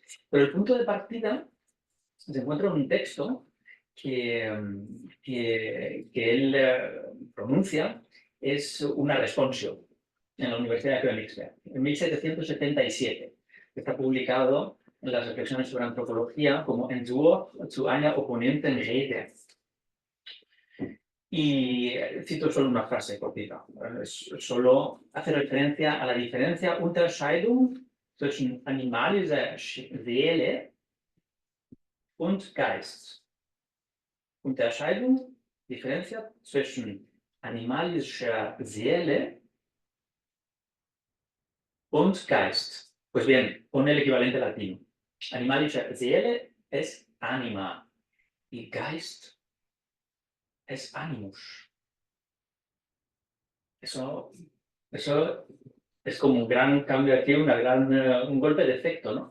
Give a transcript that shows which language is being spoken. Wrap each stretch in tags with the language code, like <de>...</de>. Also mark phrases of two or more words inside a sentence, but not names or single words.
<es>Pero el punto de partida se encuentra en un texto que él pronuncia, es una responsio en la Universidad de Königsberg, en 1777. Está publicado en las reflexiones sobre antropología como</es> <de>Entwurf zu einer oponenten Rede.</de> <es>Y cito solo una frase cortita. Solo hace referencia a la diferencia,</es> <de>Unterscheidung zwischen animalischer Seele und Geist. Unterscheidung, diferencia zwischen animalischer Seele und Geist.</de> <es>Pues bien, pone el equivalente latino.</es> <de>Animalischer Seele</de> <es>es anima y Geist es animus. Eso es como un gran cambio aquí, un golpe de efecto, ¿no?</es>